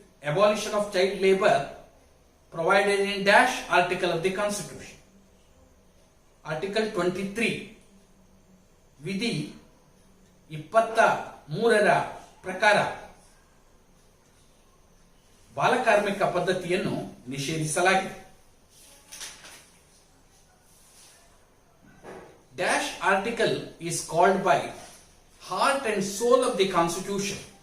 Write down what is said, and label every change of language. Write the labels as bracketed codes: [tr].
[en] abolition of child labor provided in dash article of the Constitution. [kn] Article 23, ವಿಧಿ 23ರ ಪ್ರಕಾರ ಬಾಲಕಾರ್ಮಿಕ ಪದ್ಧತಿಯನ್ನು ನಿಷೇಧಿಸಲಾಗಿದೆ. [en] Dash article is called by heart and soul of the Constitution.